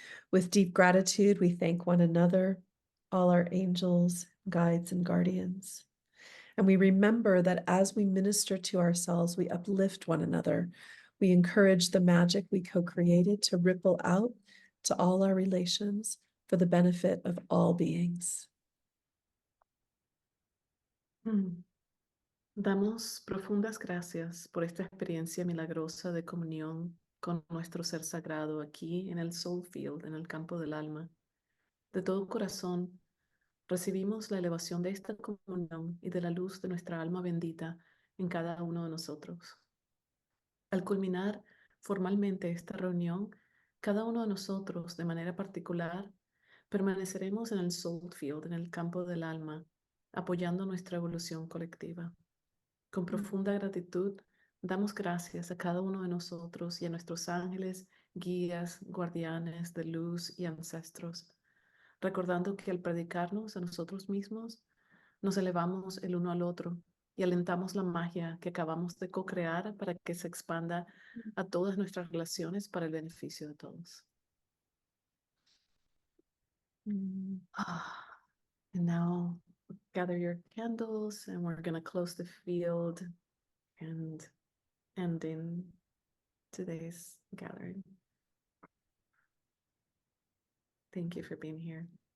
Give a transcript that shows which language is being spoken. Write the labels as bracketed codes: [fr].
[en] With deep gratitude, we thank one another, all our angels, guides, and guardians. And we remember that as we minister to ourselves, we uplift one another. We encourage the magic we co-created to ripple out to all our relations for the benefit of all beings. Mm. [es] Damos profundas gracias por esta experiencia milagrosa de comunión con nuestro ser sagrado aquí en el Soul Field, en el campo del alma. De todo corazón, recibimos la elevación de esta comunión y de la luz de nuestra alma bendita en cada uno de nosotros. Al culminar formalmente esta reunión, cada uno de nosotros, de manera particular, permaneceremos en el Soul Field, en el campo del alma, apoyando nuestra evolución colectiva. Con profunda gratitud, damos gracias a cada uno de nosotros y a nuestros ángeles, guías, guardianes de luz y ancestros, recordando que al predicarnos a nosotros mismos, nos elevamos el uno al otro y alentamos la magia que acabamos de co-crear para que se expanda a todas nuestras relaciones para el beneficio de todos. Mm. [en] And now gather your candles and we're going to close the field and end in today's gathering. Thank you for being here.